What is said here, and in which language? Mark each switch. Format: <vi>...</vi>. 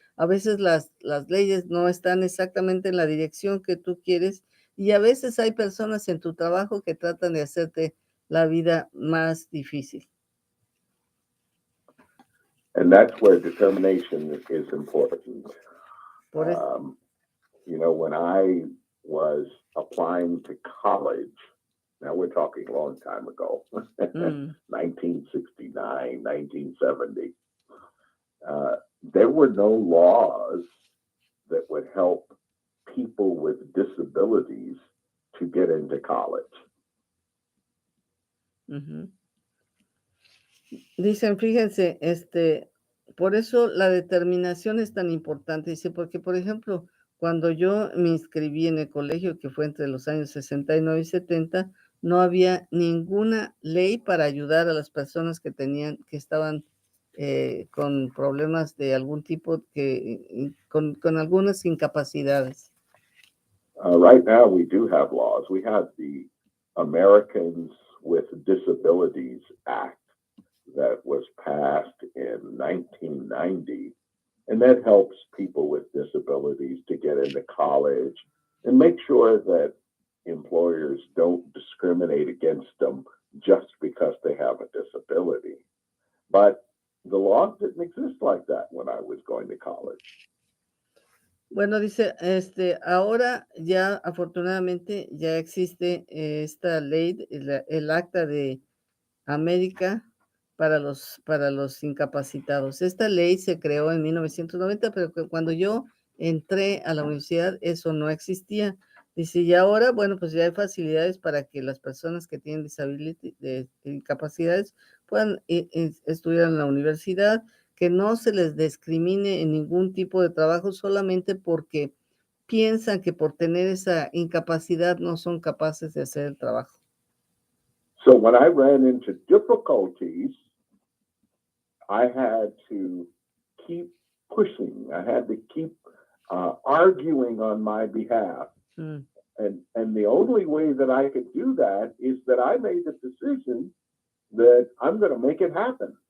<es>A veces las leyes no están exactamente en la dirección que tú quieres y a veces hay personas en tu trabajo que tratan de hacerte la vida más difícil.</es> <en>And that's where determination is important. You know, when I was applying to college, now we're talking a long time ago, 1969, 1970, there were no laws that would help people with disabilities to get into college.</en> <es>Dicen, fíjense, por eso la determinación es tan importante. Dice, porque, por ejemplo, cuando yo me inscribí en el colegio, que fue entre los años 69 y 70, no había ninguna ley para ayudar a las personas que estaban con problemas de algún tipo, con algunas incapacidades.</es> <en>Right now we do have laws. We have the Americans with Disabilities Act that was passed in 1990, and that helps people with disabilities to get into college and make sure that employers don't discriminate against them just because they have a disability. But the law didn't exist like that when I was going to college.</en> <es>Bueno, dice, ahora ya afortunadamente ya existe esta ley, el acta de América para los incapacitados. Esta ley se creó en 1990, pero cuando yo entré a la universidad eso no existía. Dice, y ahora, bueno, pues ya hay facilidades para que las personas que tienen incapacidades puedan estudiar en la universidad, que no se les discrimine en ningún tipo de trabajo solamente porque piensan que por tener esa incapacidad no son capaces de hacer el trabajo.</es> <en>So when I ran into difficulties, I had to keep pushing. I had to keep arguing on my behalf. Mm. And the only way that I could do that is that I made the decision that I'm going to make it happen.</en>